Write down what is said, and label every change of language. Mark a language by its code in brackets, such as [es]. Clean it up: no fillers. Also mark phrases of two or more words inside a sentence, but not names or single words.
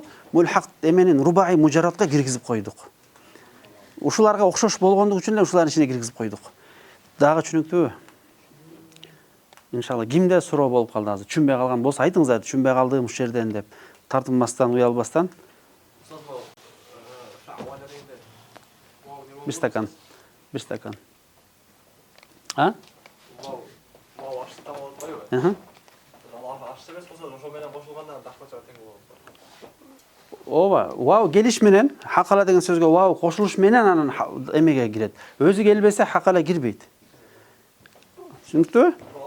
[ky] Мулхак эменин рубаи мужарратка киргизип койдук. Ушуларга окшош болгондугу үчүн эле ушулардын ичине киргизип койдук. Дагы түшүнүктүүбү? Иншалла, кимде суроо болуп калды азыр? Түшүнбөй калган болсо айтыңыздар, түшүнбөй калдым ушул жерден деп. Тартынбастан, уялбастан. Bir stakan. Ha? Ооба, вау келиш менен, хакала деген сөзгө вау кошулуш менен анын эмеге кирет. Өзү келбесе хакала кирбейт. Түшүнүктүбү?